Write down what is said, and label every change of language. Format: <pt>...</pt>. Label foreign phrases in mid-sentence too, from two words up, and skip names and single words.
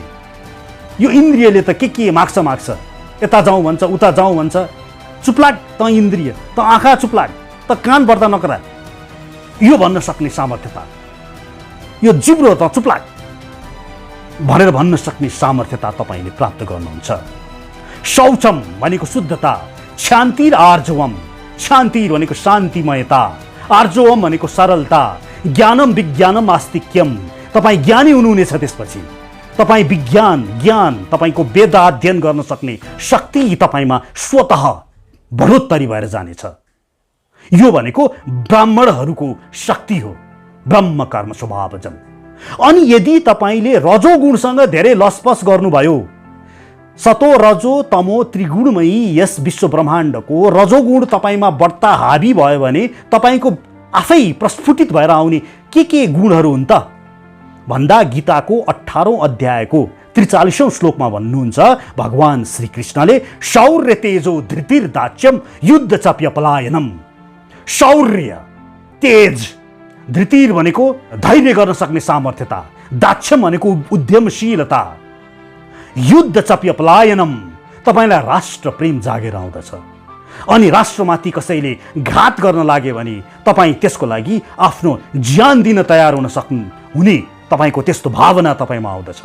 <ne>यो इन्द्रियले त के माग्छ, यता जाउँ भन्छ, उता जाउँ भन्छ, चुप्लाट त इन्द्रिय, त आँखा चुप्लाट, त कान बढ्दा नकरा, यो भन्न सक्ने सामर्थ्यता, यो जिब्रो त चुप्लाट भनेर भन्न सक्ने सामर्थ्यता तपाईँले प्राप्त गर्नुहुन्छ। शौचम भनेको शुद्धता,</ne> <sa>शान्तिर आर्जवम,</sa> <ne>शान्तिर भनेको शान्तिमयता, आर्जवम भनेको सरलता,</ne> <sa>ज्ञानम विज्ञानम आस्तिक्यम,</sa> <ne>तपाईँ ज्ञानी हुनुहुनेछ। त्यसपछि तपाईँ विज्ञान ज्ञान तपाईँको वेद अध्ययन गर्न सक्ने शक्ति तपाईँमा स्वतः बढोत्तरी भएर जानेछ। यो भनेको ब्राह्मणहरूको शक्ति हो,</ne> <sa>ब्रह्म कर्म स्वभावजम।</sa> <ne>अनि यदि तपाईँले रजोगुणसँग धेरै लसपस गर्नुभयो, सतो रजो तमो त्रिगुणमयी यस विश्व ब्रह्माण्डको रजोगुण तपाईँमा बढ्ता हावी भयो भने तपाईँको आफै प्रस्फुटित भएर आउने के गुणहरू हुन् त भन्दा गीताको 18औं अध्यायको 43औं श्लोकमा भन्नुहुन्छ भगवान श्रीकृष्णले</ne> <sa>शौर्य तेजो धृतिर दाच्यम युद्ध चप्यपलायनम।</sa> <ne>शौर्य तेज, धृतिर भनेको धैर्य गर्न सक्ने सामर्थ्यता, दाक्ष्यम भनेको उद्यमशीलता,</ne> <sa>युद्ध चप्यपलायनम</sa> <ne>तपाईलाई राष्ट्र प्रेम जागेर आउँदछ। अनि राष्ट्रमाथि कसैले घात गर्न लाग्यो भने तपाईँ त्यसको लागि आफ्नो ज्यान दिन तयार हुन सक्नुहुने तपाईको त्यस्तो भावना तपाईँमा आउँदछ।</ne>